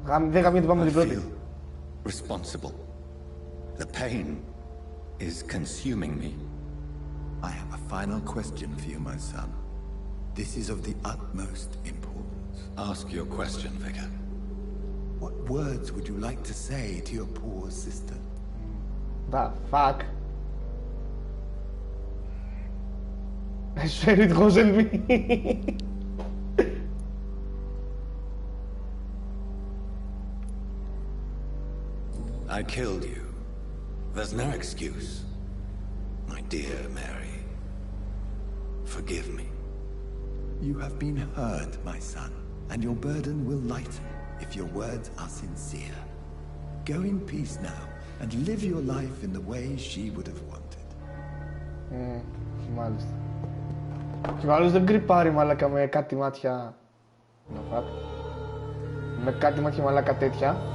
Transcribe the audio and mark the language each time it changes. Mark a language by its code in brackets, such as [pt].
[el] Δεν γαμιέται, πάμε την πρώτη. [en] Responsible. The pain is consuming me. I have a final question for you, my son. This is of the utmost importance. Ask your question, Vicar. What words would you like to say to your poor sister? The fuck? I swear it wasn't me. I killed you. There's no excuse. My dear Mary, forgive me. You have been hurt, my son, and your burden will lighten if your words are sincere. Go in peace now and live your life in the way she would have wanted. [el] Μάλιστα. Και μάλλον δεν κρυπάρει μαλάκα με κάτι μάτια. Με κάτι μάτια μαλάκα τέτοια.